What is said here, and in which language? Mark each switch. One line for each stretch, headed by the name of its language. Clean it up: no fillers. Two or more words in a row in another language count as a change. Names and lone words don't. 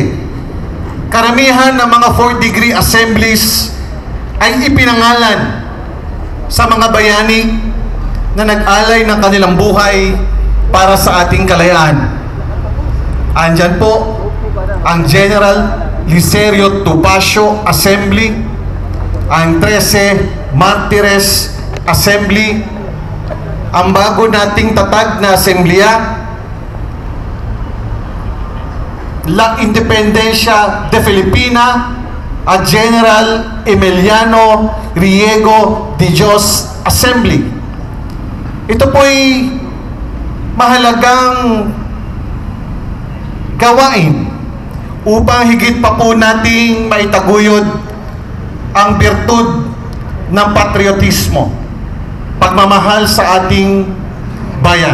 Filipino: Karamihan ng mga
English: 4th degree assemblies
Filipino: ay ipinangalan sa mga bayani na nag-alay ng kanilang buhay para sa ating kalayaan. Andyan po ang General Licerio Tupacio Assembly, ang 13 Martires Assembly, ang bago nating tatag na Asamblea, La Independencia de Filipina, at General Emiliano Riego de Dios Assembly. Ito po'y mahalagang gawain upang higit pa po nating maitaguyod ang birtud ng patriotismo, pagmamahal sa ating bayan.